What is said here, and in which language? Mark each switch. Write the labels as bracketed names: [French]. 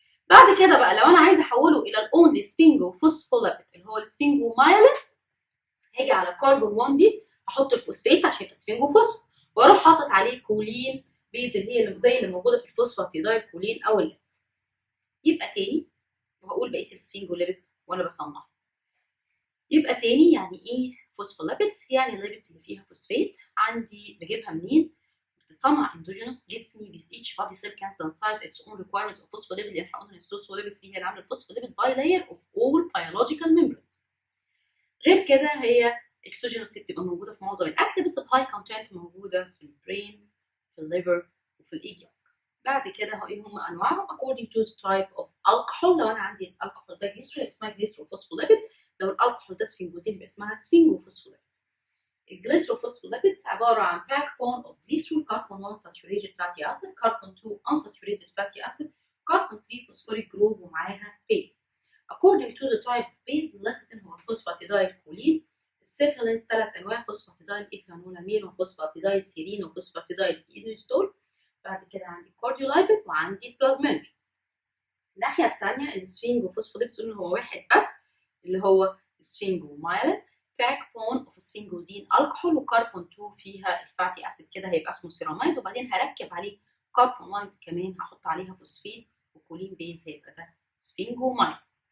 [Arabic] بعد كده بقى لو انا عايزه احوله الى الاونلي سفنجوفوسفوليبيد اللي هو السفنجومايلين، هاجي على كربون 1 دي احط الفوسفات عشان يبقى سفنجوفوسفو، واروح حاطط عليه كولين بيز اللي هي زي اللي موجوده في الفوسفاتيدايل كولين او الليست. يبقى تاني وهقول بقيه السفنجوليبيدز وانا بصنعها. يبقى تاني يعني ايه فوسفوليبيدز؟ يعني الليبيدز اللي فيها فوسفات. عندي بجيبها منين؟ بتتصنع اندوجينوس. جسمي [English] each body cell can synthesize its own requirements of phospholipid. [Arabic] اللي احنا قلنا الفوسفوليبيدز دي هي اللي عامله الفوسفوليبيد باي لاير اوف [English] all biological membranes. [Arabic] غير كده هي اكسوجينوس اللي بتبقى موجوده في معظم الاكل بس بهاي كونتنت موجوده في البرين في الليفر وفي الايد يوك. بعد كده ايه هم انواعهم [English] according to the type of alcohol. [Arabic] لو انا عندي الالكحول ده جليسرول اسمها جليسروفوسفوليبيد، لو الالكحول ده سفنجوزين يبقى اسمها سفنجوفوسفوليبيد. الجليسروفوسفوليبيدز عباره عن [English] backbone of glycerol carbon 1 saturated fatty acid carbon 2 unsaturated fatty acid carbon 3 phosphoric group [Arabic] ومعاها [English] base. According to the type of base [Arabic] الليستين هو الفوسفاتيدايل كولين. السيفالينز 3 انواع: فوسفاتيدايل ايثانولامين وفوسفاتيدايل سيرين وفوسفاتيدايل اينوستول. بعد كده عندي كارديولايبيد وعندي بلازمينج. الناحيه الثانيه السفنجوفوسفوليبيدز قلنا هو واحد بس اللي هو السفنجومايلين باك بون اوف سفنجوزين الكحول وكربون 2 فيها الفاتي اسيد كده هيبقى اسمه سيراميد، وبعدين هركب عليه كربون 1 كمان هحط عليها فوسفين وكولين بيز هيبقى ده سفنجومايلين.